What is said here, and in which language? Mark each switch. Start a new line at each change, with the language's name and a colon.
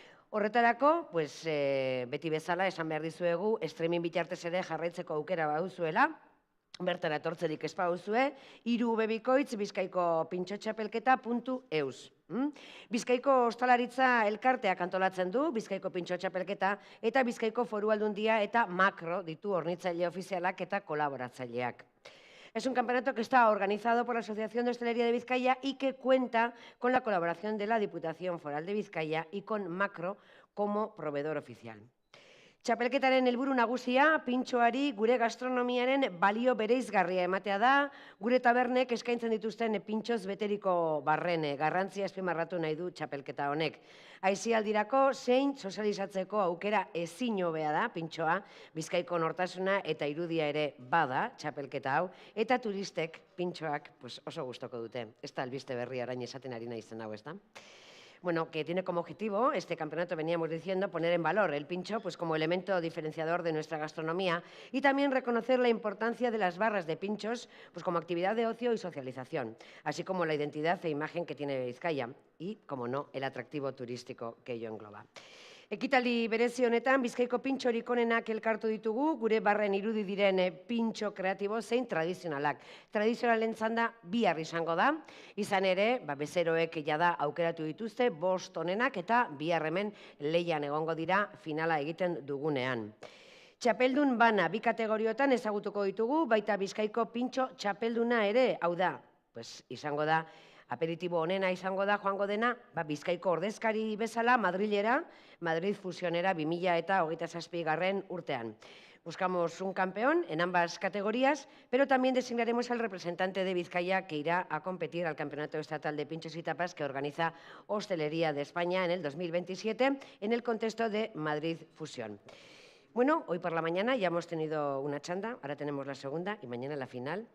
Basque: Horretarako, beti bezala esan behar dizuegu, streaming bitartez ere jarraitzeko aukera baduzuela, bertara etortzerik ez baduzue, 3 bikoitz bizkaiko pintxotxapelketa.eus. Bizkaiko Ostalaritza Elkarteak antolatzen du, Bizkaiko Pintxotxapelketa eta Bizkaiko Foru Aldundia eta Makro ditu hornitzaile ofizialak eta kolaboratzaileak.
Spanish: Es un campeonato que está organizado por la Asociación de Hostelería de Vizcaya y que cuenta con la colaboración de la Diputación Foral de Bizkaia y con Makro como proveedor oficial.
Basque: Txapelketaren helburu nagusia, pintxoari gure gastronomiaren balio bereizgarria ematea da, gure tabernek eskaintzen dituzten pintxoz beteriko barren garrantzia azpimarratu nahi du txapelketa honek. Aisialdirako zein sozializatzeko aukera ezin hobea da pintxoa, Bizkaiko nortasuna eta irudia ere bada txapelketa hau, eta turistek pintxoak oso gustoko dute. Ez da albiste berri arain esaten ari naizen hau, ez da?
Spanish: Bueno, que tiene como objetivo, este campeonato veníamos diciendo, poner en valor el pincho como elemento diferenciador de nuestra gastronomía y también reconocer la importancia de las barras de pinchos como actividad de ocio y socialización, así como la identidad e imagen que tiene Vizcaya y, como no, el atractivo turístico que ello engloba.
Basque: Ekitaldi berezi honetan, Bizkaiko pintxorik onenak elkartu ditugu, gure barren irudi diren pintxo kreatibo zein tradizionalak. Tradizionalen txanda bihar izango da, izan ere, bezeroek jada aukeratu dituzte, 5 onenak eta bihar hemen lehian egongo dira finala egiten dugunean. Txapeldun bana 2 kategoriotan ezagutuko ditugu, baita Bizkaiko pintxo txapelduna ere, hau da, izango da, aperitibo honena izango da joango dena, Bizkaiko ordezkari bezala Madrilera, Madrid Fusionera 2027 urtean.
Spanish: Buscamos un campeón en ambas categorías, pero también designaremos al representante de Vizcaya que irá a competir al Campeonato Estatal de Pinchos y Tapas que organiza Hostelería de España en el 2027 en el contexto de Madrid Fusión. Bueno, hoy por la mañana ya hemos tenido una chanda, ahora tenemos la segunda y mañana la final.